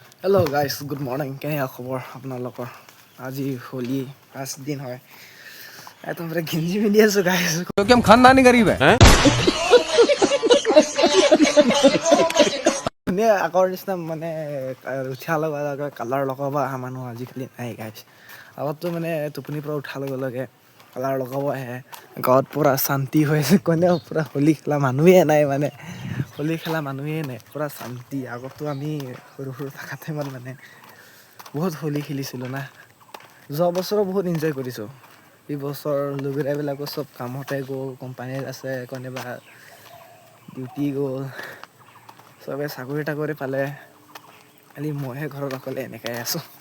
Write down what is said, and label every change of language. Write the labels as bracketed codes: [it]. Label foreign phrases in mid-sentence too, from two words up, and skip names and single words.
[en] hello guys good morning [hi] क्या खबर [as] আপোনালোকৰ আজি হোলি फार्स्ट दिन হয় এত পুৰা গিঞ্জি পিন্ধি আছো গাইস [hi] क्योंकि हम खानदानी गरीब है [as] মানে আগৰ নিচিনা মানে উঠা লগা কালাৰ লগাব আহা মানুহ আজিকালি নাই গাইস আগততো মানে টোপনিৰ পৰা উঠা লগে কালাৰ লগাব আহে গাঁৱত পুৰা শান্তি হৈ আছে কোনেও পুৰা হোলি খেলা মানুহে নাই মানে হোলি খেলা মানুহে নাই পুৰা শান্তি আগতো আমি সৰু থাকাতে মানে বহুত হোলি খেলিছিলোঁ না যোৱা বছৰো বহুত এনজয় কৰিছোঁ এই বছৰ লগৰবিলাকো চব কামতে গ'ল কোম্পানীত আছে কোনোবা ডিউটি গ'ল চবে চাকৰি পালে খালি মইহে ঘৰত অকলে এনেকৈ আছোঁ